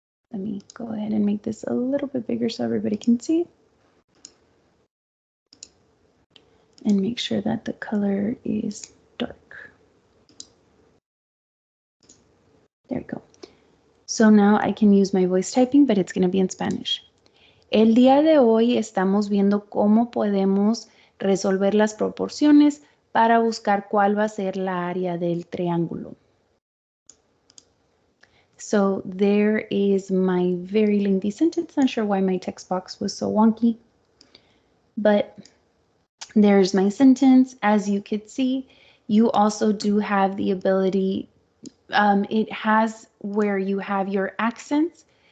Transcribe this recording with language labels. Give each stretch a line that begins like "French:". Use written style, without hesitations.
English: Let me go ahead and make this a little bit bigger so everybody can see. And make sure that the color is dark. There we go. So now I can use my voice typing, but it's going to be in Spanish.
Spanish: El día de hoy estamos viendo cómo podemos resolver las proporciones para buscar cuál va a ser la área del triángulo.
English: So there is my very lengthy sentence. Not sure why my text box was so wonky, but there's my sentence. As you could see, you also do have the ability, it has where you have your accents.